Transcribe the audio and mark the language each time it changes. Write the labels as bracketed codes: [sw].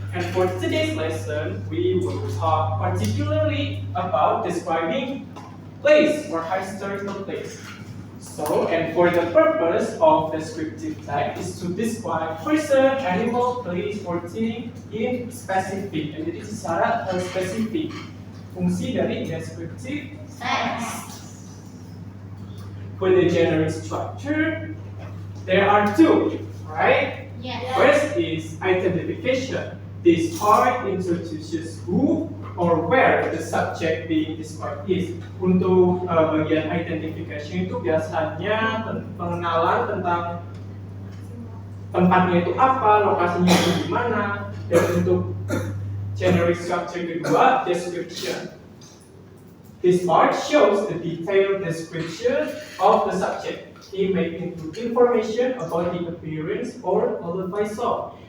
[en] And for today's lesson, we will talk particularly about describing place or historical place. So, and for the purpose of descriptive tag is to describe person, animal, place, or thing in specific. [id] Jadi secara spesifik. Fungsi dari descriptive [en] Text. For the generic structure, there are two, right? Yes. First is identification. This part introduces who or where the subject being described is. [id] Untuk bagian identification itu biasanya pengenalan tentang tempatnya itu apa, lokasinya itu di mana, dan untuk generic structure kedua, description. [en] This part shows the detailed description of the subject. It may include information about the appearance or other visual.